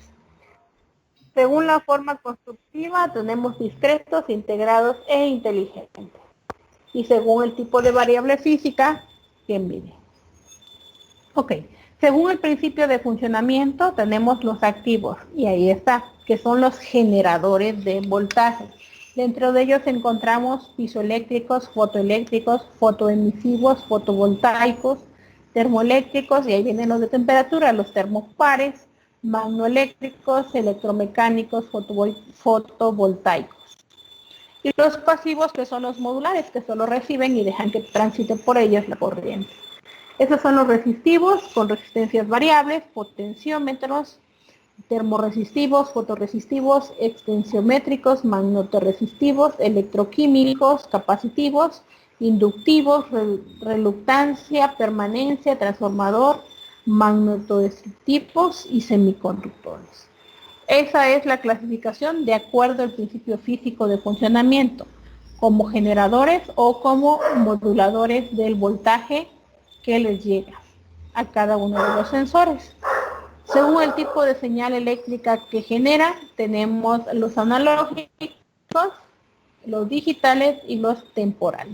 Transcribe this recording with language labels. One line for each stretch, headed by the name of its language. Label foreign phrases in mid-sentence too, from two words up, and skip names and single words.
Spanish: Según la forma constructiva tenemos discretos, integrados e inteligentes. Y según el tipo de variable física, ¿quién mide? Ok. Según el principio de funcionamiento tenemos los activos, y ahí está, que son los generadores de voltaje. Dentro de ellos encontramos pizoeléctricos, fotoeléctricos, fotoemisivos, fotovoltaicos, termoeléctricos, y ahí vienen los de temperatura, los termopares, magnoeléctricos, electromecánicos, fotovoltaicos. Y los pasivos, que son los modulares, que solo reciben y dejan que transite por ellos la corriente. Esos son los resistivos, con resistencias variables, potenciómetros, termorresistivos, fotorresistivos, extensiométricos, magnetoresistivos, electroquímicos, capacitivos, inductivos, reluctancia, permanencia, transformador, magnetodestructivos y semiconductores. Esa es la clasificación de acuerdo al principio físico de funcionamiento, como generadores o como moduladores del voltaje que les llega a cada uno de los sensores. Según el tipo de señal eléctrica que genera, tenemos los analógicos, los digitales y los temporales.